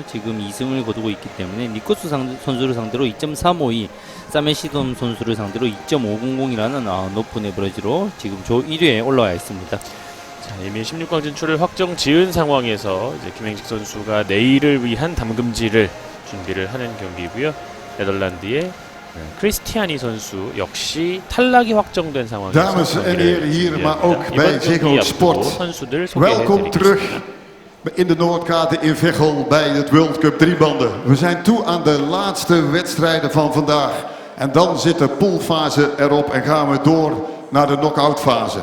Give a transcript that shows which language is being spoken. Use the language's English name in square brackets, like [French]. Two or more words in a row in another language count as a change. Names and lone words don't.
[Korean] 지금 2승을 거두고 있기 때문에 니코스 선수를 상대로 2.352, 사메 시돈 선수를 상대로 2.500이라는 높은 에버리지로 지금 조 1위에 올라와 있습니다. 자, 이미 16강 진출을 확정 지은 상황에서 이제 김행직 선수가 내일을 위한 담금질을 준비를 하는 경기고요. 네덜란드의 크리스티아니 선수 역시 탈락이 확정된 상황에서 [Dutch] Dames en heren hier, maar ook bij Ziggo Sport. [Korean] 선수들 [Dutch] Welkom terug [Korean] 소개해드리겠습니다. [Dutch] in de Noordkade in Veghel bij het World Cup driebanden. We zijn toe aan de laatste wedstrijden van vandaag. En dan zit de poolfase erop en gaan we door naar de knock-out fase.